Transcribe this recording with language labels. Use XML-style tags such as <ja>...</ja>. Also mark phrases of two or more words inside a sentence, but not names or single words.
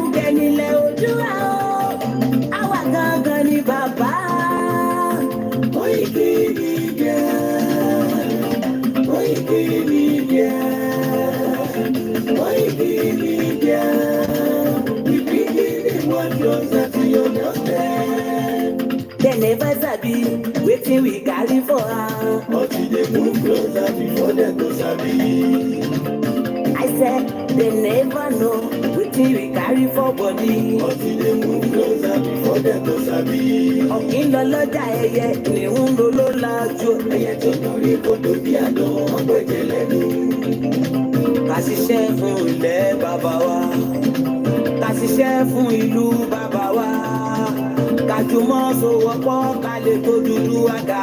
<yo>nílẹ̀ Oòduà àwa gangan ni bàbá. Koikimedia, Koikimedia, Koikimedia.</yo> <pcm>We begin the one closer to your doorstep. They never sabi wetin we carry for am. Until they move closer before they go sabi. I said they never know wetin we carry for body. Until they move closer before they go sabi.</pcm> <yo>Ọ̀kìn lọ lọ́jà ẹyẹ ni ń lo ló lájú. Ẹyẹ tó torí kò tó bí àná ọgbẹ́jẹ lẹ́nu. Ká ṣiṣẹ́ fún ilẹ̀ bàbá wa. Ká ṣiṣẹ́ fún ìlú bàbá wa. Ká jùmọ̀ sowọ́pọ̀ ká lè tó dúdú àga.</yo>